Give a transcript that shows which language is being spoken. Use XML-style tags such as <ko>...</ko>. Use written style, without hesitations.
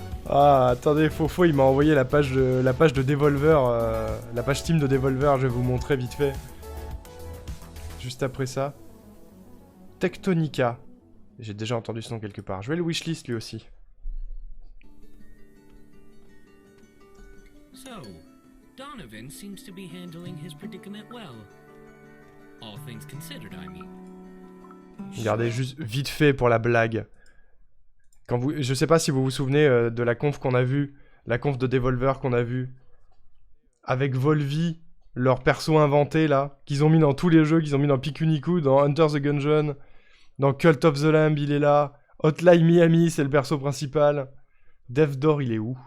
<fr>Ah, attendez, Fofo, il m'a envoyé la page de Devolver, la page Steam de Devolver, je vais vous montrer vite fait. Juste après ça. Tectonica. J'ai déjà entendu ce nom quelque part. Je vais le wishlist lui aussi.</fr> <en>So, Donovan seems to be handling his predicament well. All things considered, I mean.</en> <fr>Regardez juste vite fait pour la blague. Quand vous, je sais pas si vous vous souvenez de la conf qu'on a vue, la conf de Devolver qu'on a vue, avec Volvi, leur perso inventé là, qu'ils ont mis dans tous les jeux, qu'ils ont mis dans Pikuniku, dans Hunter the Gungeon, dans Cult of the Lamb, il est là, Hotline Miami, c'est le perso principal. Death Door, il est où?</fr>